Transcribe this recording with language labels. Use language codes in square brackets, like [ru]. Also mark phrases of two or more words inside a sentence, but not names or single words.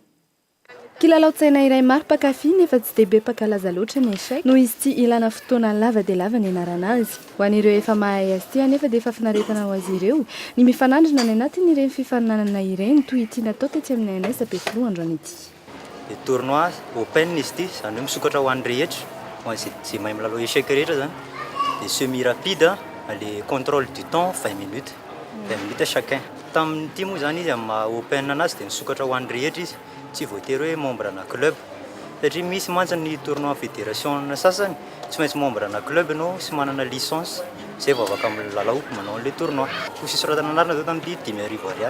[mg] Kilalao-tsaina iray maro mpakafy nefa tsy dia be mpakalaza loatra ny échec noho izy tsy ilana fotoana lava dia lava ny anarana azy. Ho an'ireo efa mahay azy ity anefa dia efa finaretana ho azy ireo ny mifanandrina ny anatin'ireny fifaninanana ireny toy ity natao tetsy amin'ny ANS-Beflo androany ity. [fr] Le tournoi open [mg] izy ity zany hoe misokatra ho an'ny rehetra ho an'izay mahay milalao échec rehetra zany. [fr] Les semi-rapides, les contrôles du temps, 20 minutes chacun. [mg] Tamin'ity moa zany izy amin'ny open anazy dia misokatra ho an'ny rehetra izy, tsy voatery hoe membre na club. Satria misy mantsy ny tournoi fédération sasany, tsy maintsy membre na club ianao sy manana licence, zay vao afaka milalao manao [fr] le tournoi. [mg] Koa sisy soratana anarana zao tamin'ity 10,000 ariary.